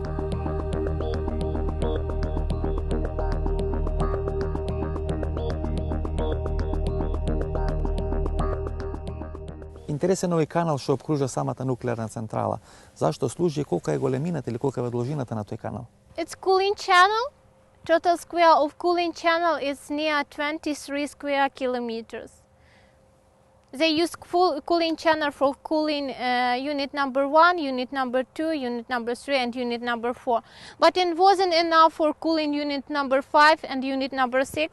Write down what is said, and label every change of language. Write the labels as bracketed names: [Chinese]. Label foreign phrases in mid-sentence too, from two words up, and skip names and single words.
[Macedonian] Интересен овој канал што обкружува самата нуклеарна централа. Зашто служи и колка е големината или колка е длжината на тој канал? [English] It's cooling channel. Total square of cooling channel is near 23 square kilometers. They use cooling channel for cooling unit number 1, unit number 2, unit number 3 and unit number 4. But it wasn't enough for cooling unit number 5 and unit number 6.